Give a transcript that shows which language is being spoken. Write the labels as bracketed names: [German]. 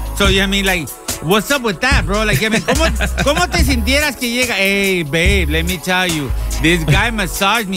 [English] So, yeah, I mean, like, what's up with that, bro? Like, I mean, [Spanish] ¿cómo te sintieras que llega? [English] Hey, babe, let me tell you, this guy massaged me.